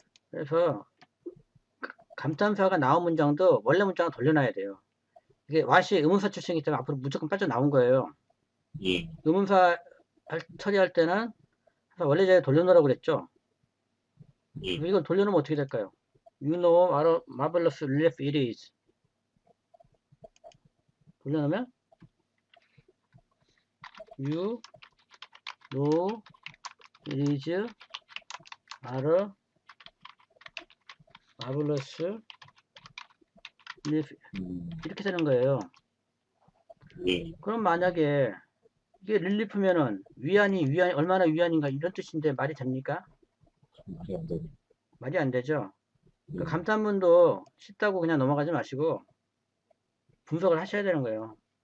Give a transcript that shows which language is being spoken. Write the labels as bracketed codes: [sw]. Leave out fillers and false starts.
[ko] 그래서 감탄사가 나온 문장도 원래 문장을 돌려놔야 돼요. 이게 왓이 의문사 출신이기 때문에 앞으로 무조건 빠져나온 거예요. 예, 의문사 처리할 때는 원래 자리에 돌려놓으라고 그랬죠. 예, 그래서 이걸 돌려놓으면 어떻게 될까요? [en] You know what a marvelous relief it is. [ko] 돌려놓으면 [en] You know it is a marvelous relief. [ko] 이렇게 되는 거예요. 예, 그럼 만약에 이게 릴리프면은 위안이 얼마나 위안인가 이런 뜻인데 말이 됩니까? 말이 안 되네. 말이 안 되죠. 그 예, 감탄문도 쉽다고 그냥 넘어가지 마시고 분석을 하셔야 되는 거예요.